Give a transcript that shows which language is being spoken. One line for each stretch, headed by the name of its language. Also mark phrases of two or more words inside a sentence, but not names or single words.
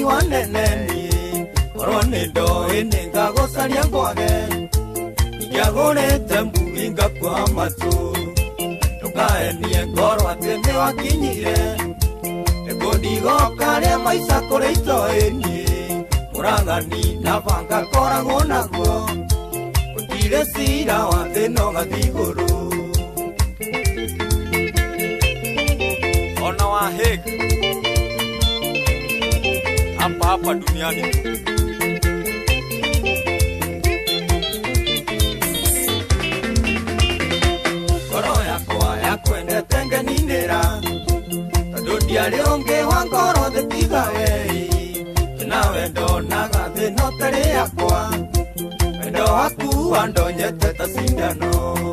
Kikuyu: waneneni Korwo nĩ ndoĩ nĩ ngagũcaria ngwage Ingĩagũrĩte mbugi ngakua matũ Ndũkaenie ngoro atĩ nĩ wakinyire Nĩkũndigo karĩa maica kũrĩ itoĩni Mũragani na banga koragwo naguo Gũtirĩ cira wa thĩno gathigũrũ Ona wa Hague
Swahili: hapa duniani
Kikuyu: Ngoro yakwa yakwendete ngeninĩra Tondũ ndiarĩ ũngĩ wa ngoro thĩ tiga wei Nawe ndonaga thĩno tarĩ yakwa Wendo waku wandonyete ta sindano